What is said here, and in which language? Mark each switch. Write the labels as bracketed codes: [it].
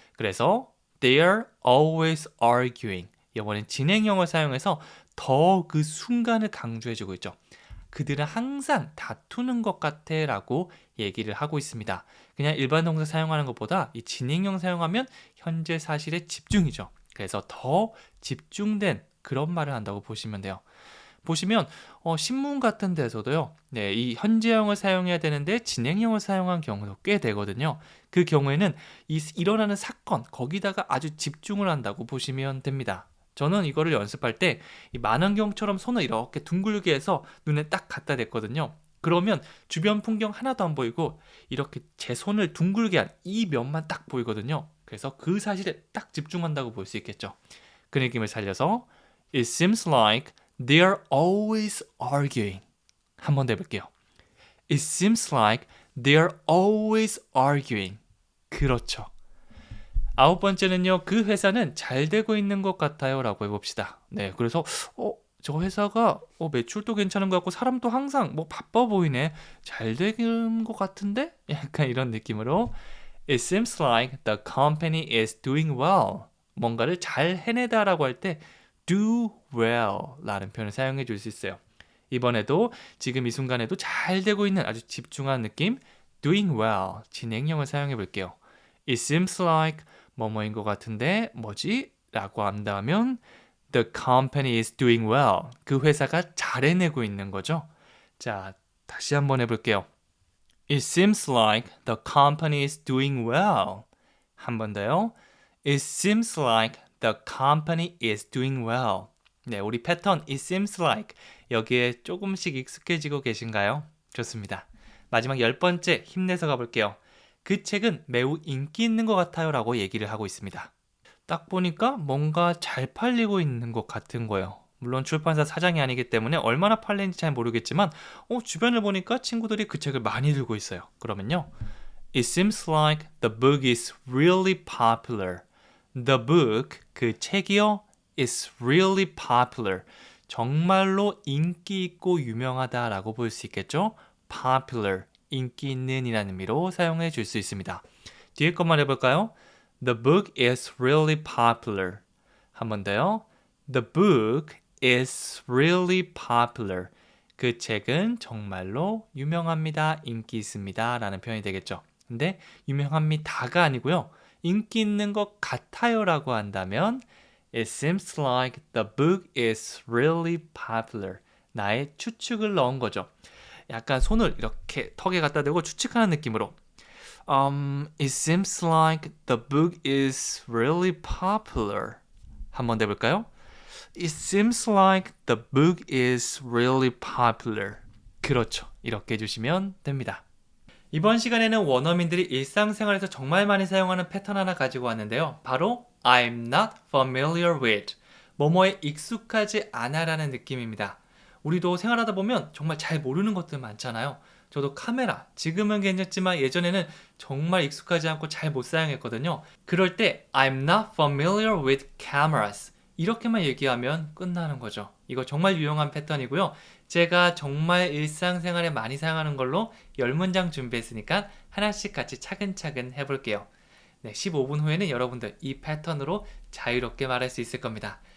[ko] 그래서 [en] they're always arguing. [ko] 이번엔 진행형을 사용해서 더 그 순간을 강조해주고 있죠. 그들은 항상 다투는 것 같아 라고 얘기를 하고 있습니다. 그냥 일반 동사 사용하는 것보다 이 진행형 사용하면 현재 사실에 집중이죠. 그래서 더 집중된 그런 말을 한다고 보시면 돼요. 보시면 신문 같은 데서도요. 네, 이 현재형을 사용해야 되는데 진행형을 사용한 경우도 꽤 되거든요. 그 경우에는 일어나는 사건 거기다가 아주 집중을 한다고 보시면 됩니다. 저는 이거를 연습할 때 이 만원경처럼 손을 이렇게 둥글게 해서 눈에 딱 갖다 댔거든요. 그러면 주변 풍경 하나도 안 보이고 이렇게 제 손을 둥글게 한 이 면만 딱 보이거든요. 그래서 그 사실에 딱 집중한다고 볼 수 있겠죠. 그 느낌을 살려서 [en] It seems like they're always arguing. [ko] 한 번 더 해볼게요. [en] It seems like they're always arguing. [ko] 그렇죠. 9번째는요. 그 회사는 잘 되고 있는 것 같아요 라고 해봅시다. 네, 그래서 저 회사가 매출도 괜찮은 것 같고 사람도 항상 바빠 보이네. 잘 되는 것 같은데? 약간 이런 느낌으로 [en] It seems like the company is doing well. [ko] 뭔가를 잘 해내다 라고 할 때 [en] do well [ko] 라는 표현을 사용해 줄 수 있어요. 이번에도 지금 이 순간에도 잘 되고 있는 아주 집중한 느낌 [en] doing well [ko] 진행형을 사용해 볼게요. [en] It seems like [ko] 뭐뭐인 것 같은데 뭐지? 라고 한다면 [en] The company is doing well. [ko] 그 회사가 잘 해내고 있는 거죠. 자, 다시 한번 해볼게요. [en] It seems like the company is doing well. [ko] 한 번 더요. [en] It seems like the company is doing well. [ko] 네, 우리 패턴 [en] It seems like [ko] 여기에 조금씩 익숙해지고 계신가요? 좋습니다. 마지막 10번째 힘내서 가볼게요. 그 책은 매우 인기 있는 것 같아요 라고 얘기를 하고 있습니다. 딱 보니까 뭔가 잘 팔리고 있는 것 같은 거예요. 물론 출판사 사장이 아니기 때문에 얼마나 팔리는지 잘 모르겠지만 주변을 보니까 친구들이 그 책을 많이 들고 있어요. 그러면요. [en] It seems like the book is really popular. The book, [ko] 그 책이요, [en] is really popular. [ko] 정말로 인기 있고 유명하다라고 볼 수 있겠죠? [en] popular. [ko] 인기 있는 이라는 의미로 사용해 줄 수 있습니다. 뒤에 것만 해볼까요? [en] The book is really popular. [ko] 한 번 더요. [en] The book is really popular. [ko] 그 책은 정말로 유명합니다. 인기 있습니다. 라는 표현이 되겠죠. 근데 유명합니다가 아니고요. 인기 있는 것 같아요 라고 한다면 [en] It seems like the book is really popular. [ko] 나의 추측을 넣은 거죠. 약간 손을 이렇게 턱에 갖다 대고 추측하는 느낌으로 [en] It seems like the book is really popular. [ko] 한번 더 해볼까요? [en] It seems like the book is really popular. [ko] 그렇죠. 이렇게 해주시면 됩니다. 이번 시간에는 원어민들이 일상생활에서 정말 많이 사용하는 패턴 하나 가지고 왔는데요. [en] 바로 I'm not familiar with. [ko] 뭐뭐에 익숙하지 않아라는 느낌입니다. 우리도 생활하다 보면 정말 잘 모르는 것들 많잖아요. 저도 카메라, 지금은 괜찮지만 예전에는 정말 익숙하지 않고 잘 못 사용했거든요. 그럴 때 [en] I'm not familiar with cameras. [ko] 이렇게만 얘기하면 끝나는 거죠. 이거 정말 유용한 패턴이고요. 제가 정말 일상생활에 많이 사용하는 걸로 10문장 준비했으니까 하나씩 같이 차근차근 해볼게요. 네, 15분 후에는 여러분들 이 패턴으로 자유롭게 말할 수 있을 겁니다.